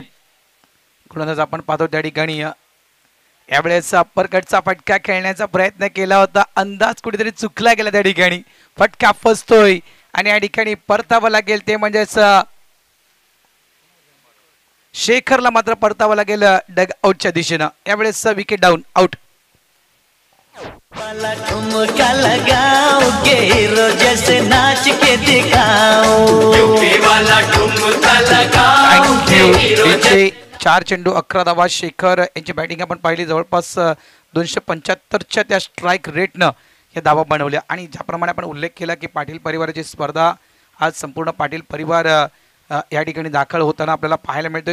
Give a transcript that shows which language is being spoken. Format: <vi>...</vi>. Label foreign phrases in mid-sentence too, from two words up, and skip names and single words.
<mr>म्हणूनच आपण पाहतो त्या ठिकाणी यावेळेस अप्परकटचा फटका खेळण्याचा प्रयत्न केला होता, अंदाज कुठेतरी चुकला गेला. त्या ठिकाणी फटका फसतोय आणि या ठिकाणी परतावं लागेल, ते म्हणजेच शेखरला मात्र परतावं लागेल डग आउटच्या दिशेनं.</mr> <en>यावेळेस wicket down, out.</en> <hi>ठुमका लगाओगे हीरो जैसे नाच के दिखाओ.</hi> <mr>थँक्यू. 4 चेंडू 11 धावा. शेखर यांची बॅटिंग आपण पाहिली, जवळपास 275च्या त्या</mr> <en>strike rateनं</en> <mr>या धावा बनवल्या. आणि ज्याप्रमाणे आपण उल्लेख केला की पाटील परिवाराची स्पर्धा आज संपूर्ण पाटील परिवार या ठिकाणी दाखल होताना आपल्याला पाहायला मिळतोय.</mr>